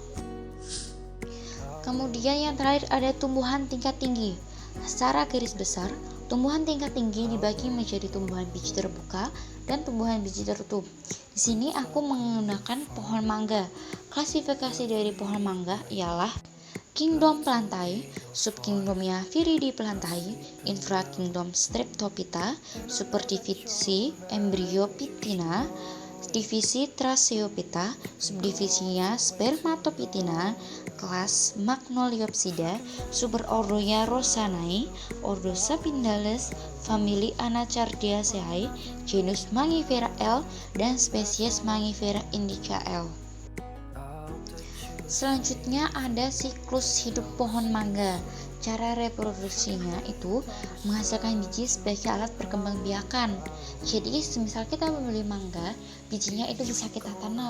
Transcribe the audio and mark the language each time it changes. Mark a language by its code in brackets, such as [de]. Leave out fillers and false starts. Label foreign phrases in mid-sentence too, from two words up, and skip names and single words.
[id] Kemudian yang terakhir ada tumbuhan tingkat tinggi. Secara garis besar, tumbuhan tingkat tinggi dibagi menjadi tumbuhan biji terbuka dan tumbuhan biji tertutup. Di sini aku menggunakan pohon mangga. Klasifikasi dari pohon mangga ialah Kingdom Plantae, subkingdomnya Viridae Plantae, infrakingdom Streptophyta, superdivisi Embryophytina, divisi Tracheophyta, subdivisinya Spermatophytina, kelas Magnoliopsida, superordonya Rosaceae, ordo Sapindales, famili Anacardiaceae, genus Mangifera L, dan spesies Mangifera indica L. Selanjutnya ada siklus hidup pohon mangga. Cara reproduksinya itu menghasilkan biji sebagai alat perkembangbiakan. Jadi semisal kita membeli mangga, bijinya itu bisa kita tanam.